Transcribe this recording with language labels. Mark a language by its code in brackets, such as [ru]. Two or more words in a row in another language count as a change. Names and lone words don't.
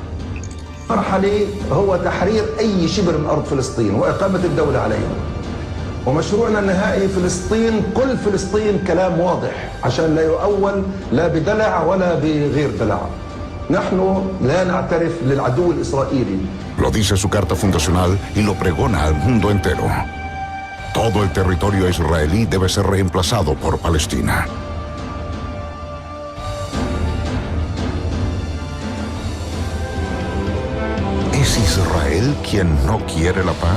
[ar] مرحلي هو تحرير أي شبر من أرض فلسطين وإقامة الدولة عليها. ومشروعنا النهائي فلسطين، كل فلسطين، كلام واضح عشان لا يؤول لا بدلع ولا بغير دلع. نحن لا نعترف للعدو الإسرائيلي. [es] Lo dice su carta fundacional y lo pregona al mundo entero. Todo el territorio israelí debe ser reemplazado por Palestina. ¿Es Israel quien no quiere la paz?